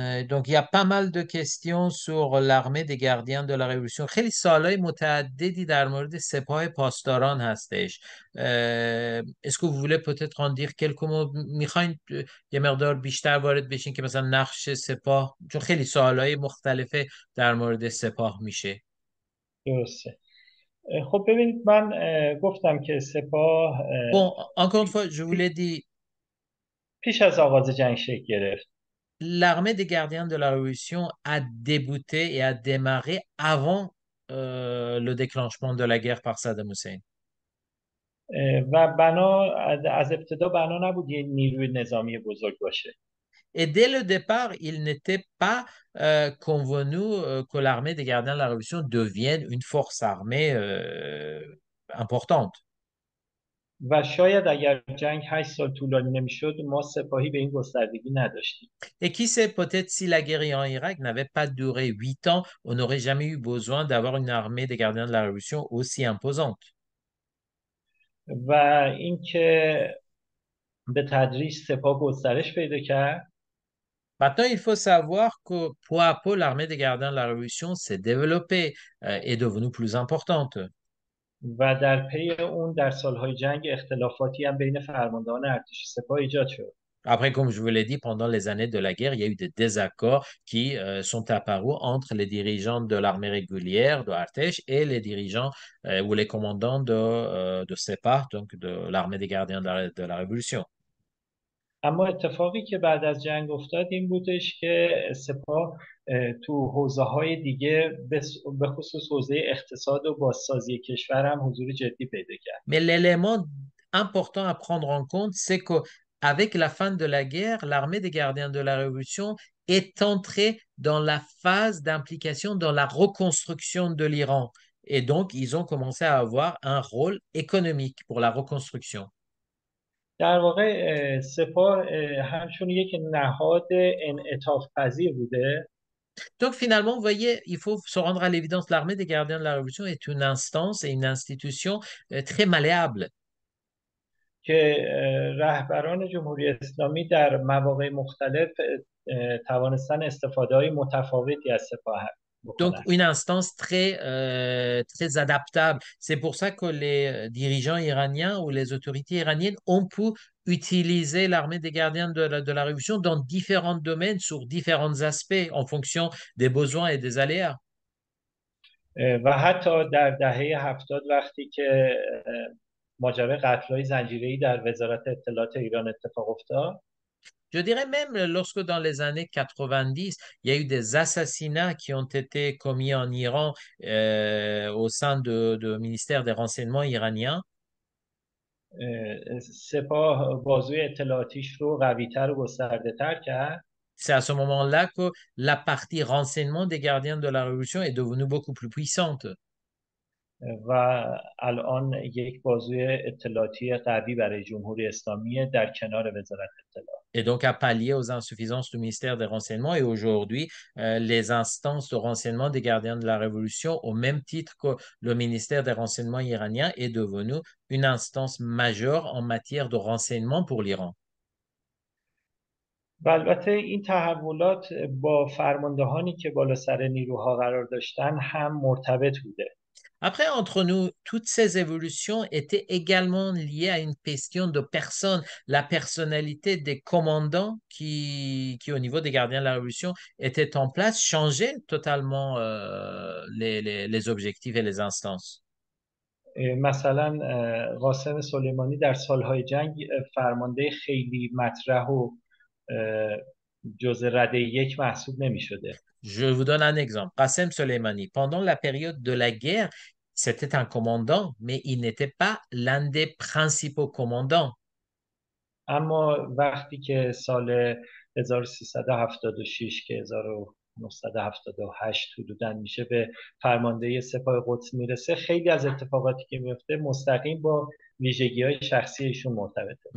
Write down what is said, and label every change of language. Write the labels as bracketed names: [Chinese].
[French] Donc, il y a pas mal de questions sur l'armée des gardiens de la révolution. [Persian] خیلی سوالای متعددی در مورد سپاه پاسداران هستش. [French] Est-ce que vous voulez peut-être en dire quelques mots؟ [Persian] میخواین یه مقدار بیشتر وارد بشین که مثلا نقش سپاه، چون خیلی سوالای مختلفه در مورد سپاه میشه. درسته. خب ببینید من گفتم که سپاه [French] Bon, encore une fois, je vous l'ai dit, [Persian] پیش از آغاز جنگ شکل گرفت. [French] l'armée des gardiens de la Révolution a débuté et a démarré avant le déclenchement de la guerre par Saddam Hussein. [Persian] و بنا از ابتدا بنا نبود یه نیروی نظامی بزرگ باشه. [French] Et dès le départ, il n'était pas convenu que l'armée des gardiens de la Révolution devienne une force armée importante. [Persian] و شاید اگر جنگ 8 سال طولانی نمیشد ما سپاهی به این گستردگی نداشتیم. [French] Et qui sait, peut-être si la guerre en Irak n'avait pas duré 8 ans, on n'aurait jamais eu besoin d'avoir une armée des gardiens de la Révolution aussi imposante. [Persian] و اینکه به تدریج سپاه گسترش پیدا کرد. [French] Maintenant, il faut savoir que peu à peu, l'armée des gardiens de la Révolution s'est développée, est devenue plus importante. [Persian] و در پی اون در سالهای جنگ اختلافاتی هم بین فرماندهان ارتش سپاه ایجاد شد. [French] Après, comme je vous l'ai dit, pendant les années de la guerre, il y a eu des désaccords qui sont apparus entre les dirigeants de l'armée régulière de Artesh et les dirigeants ou les commandants de Sepah, donc de l'armée des gardiens de la Révolution. [Persian] اما اتفاقی که بعد از جنگ افتاد این بودش که سپاه تو حوزه های دیگه به خصوص حوزه اقتصاد و بازسازی کشور هم حضور جدی پیدا کرد. [French] Mais l'élément important à prendre en compte, c'est qu'avec la fin de la guerre, l'armée des gardiens de la Révolution est entrée dans la phase d'implication dans la reconstruction de l'Iran. Et donc, ils ont commencé à avoir un rôle économique pour la reconstruction. [Persian] در واقع سپاه همچون یک نهاد انعطاف پذیر بوده. [French] Donc, finalement, vous voyez, il faut se rendre à l'évidence, l'armée des gardiens de la Révolution est une instance et une institution très malléable. [Persian] که رهبران جمهوری اسلامی در مواقع مختلف توانستن استفاده های متفاوتی از سپاه [French] Donc, [Persian] بکنن. [French] une instance très adaptable. C'est pour ça que les dirigeants iraniens ou les autorités iraniennes ont pu utiliser l'armée des gardiens de la Révolution dans différents domaines, sur différents aspects, en fonction des besoins et des aléas. [Persian] و حتی در دهه 70 وقتی که ماجرای قتل‌های زنجیره‌ای در وزارت اطلاعات ایران اتفاق افتاد، [French] Je dirais même lorsque dans les années 90, il y a eu des assassinats qui ont été commis en Iran au sein de ministère des renseignements iraniens. [Persian] سپاه بازوی اطلاعاتیش رو قوی‌تر و گسترده‌تر کرد [French] C'est à ce moment-là que la partie renseignement des gardiens de la Révolution est devenue beaucoup plus puissante. [Persian] و الان یک بازوی اطلاعاتی قوی برای جمهوری اسلامی در کنار وزارت اطلاعات. [French] Et donc à pallier aux insuffisances du ministère des Renseignements. Et aujourd'hui, les instances de renseignement des gardiens de la Révolution, au même titre que le ministère des Renseignements iranien, est devenu une instance majeure en matière de renseignement pour l'Iran. [Persian] و البته این تحولات با فرماندهانی که بالا سر نیروها قرار داشتن هم مرتبط بوده. [French] Après, entre nous, toutes ces évolutions étaient également liées à une question de personne, la personnalité des commandants qui, au niveau des gardiens de la Révolution, étaient en place, changeaient totalement les objectifs et les instances. [Persian] مثلا قاسم سلیمانی در سالهای جنگ فرمانده خیلی مطرح و جزء رده یک محسوب نمی شده. [French] Je vous donne un exemple. Qassem Soleimani, pendant la période de la guerre, c'était un commandant, mais il n'était pas l'un des principaux commandants. [Persian] اما وقتی که سال 1376 که 1978 حدوداً میشه به فرماندهی سپاه قدس میرسه، خیلی از اتفاقاتی که میفته مستقیم با ویژگی های شخصی ایشون مرتبطه.